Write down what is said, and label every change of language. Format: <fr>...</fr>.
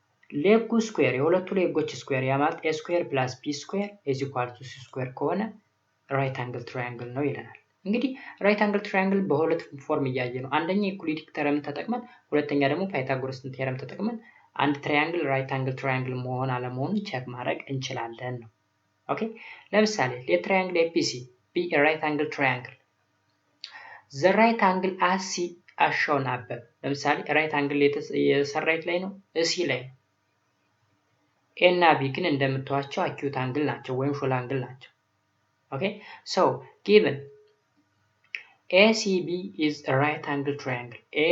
<am>ሌጉ ስኩዌር የሁለቱ ሌጎች ስኩዌር ያ ማለት</am> <en>a square plus b square is equal to c square</en> <am>ከሆነ ራይት አንግል ትራያንግል ነው ይለናል። እንግዲህ ራይት አንግል ትራያንግል በሁለት ፎርም እያየ ነው። አንደኛ ኢኩሊዲክ ተረም ተጠቅመን ሁለተኛ ደግሞ ፓይታጎረስን ቴረም ተጠቅመን አንድ ትራያንግል ራይት አንግል ትራያንግል መሆን አለመሆኑን ቼክ ማድረግ እንችላለን ነው። ኦኬ ለምሳሌ</am> <en>let triangle ABC be a right angle triangle. The right angle as C as shown above.</en> <am>ለምሳሌ ራይት አንግል የሰራይት ላይ ነው እሲ ላይ ነው። ኤ እና ቢ ግን እንደምታዩቸው አኪዩት አንግል ናቸው ወይም ሾል አንግል ናቸው። ኦኬ</am> <en>so given ACB is a right angle triangle.</en>